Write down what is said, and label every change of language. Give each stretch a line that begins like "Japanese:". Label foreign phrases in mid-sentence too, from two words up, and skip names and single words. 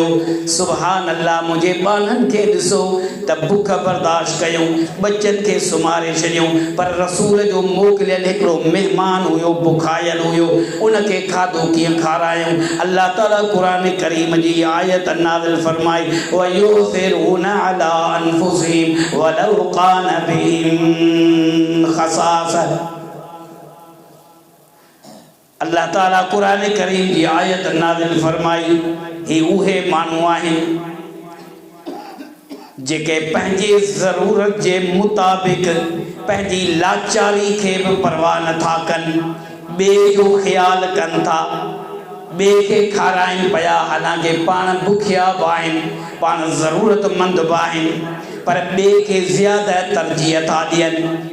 Arabic: سبحان الله,
Sindhi: मुंहिंजे ॿारनि खे ॾिसो त बुख बर्दाश्त कयूं, बच्चनि खे सुम्हारे छॾियूं, पर रसूल जो मोकिलियल हिकिड़ो महिमान हुयो, बुखायल हुयो, उनखे खाधो कीअं खारायूं। अल्लाह ताला क़ुरान करीम जी आयत नाज़िल फरमाई,
Arabic: ويؤثرون على أنفسهم ولو كان بهم خصاصة.
Sindhi: अल्लाह ताला क़ुरान करीम जी आयत नाज़िल फरमाई, ही उहे माण्हू आहिनि जेके पंहिंजे ज़रूरत जे मुताबिक़ पंहिंजी लाचारी खे बि परवाह नथा कनि, ॿिए जो ख़्यालु कनि था, ॿिए खे खाराइनि पिया, हालांकि पाण बुखिया बि आहिनि, पाण ज़रूरतमंद बि आहिनि, पर ॿिए खे ज़्यादा तरजीह था ॾियनि।